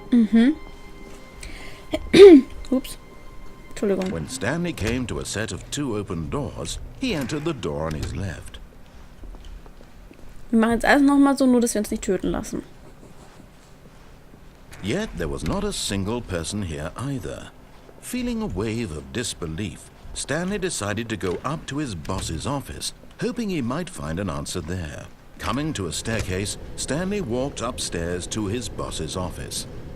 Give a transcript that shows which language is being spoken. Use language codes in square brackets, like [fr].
[de] Ups. Entschuldigung. [en] When Stanley came to a set of 2 open doors, he entered the door on his left. [de] Wir machen jetzt alles nochmal so, nur dass wir uns nicht töten lassen. [en] Yet there was not a single person here either. Feeling a wave of disbelief, Stanley decided to go up to his boss's office, hoping he might find an answer there. Coming to a staircase, Stanley walked upstairs to his boss's office.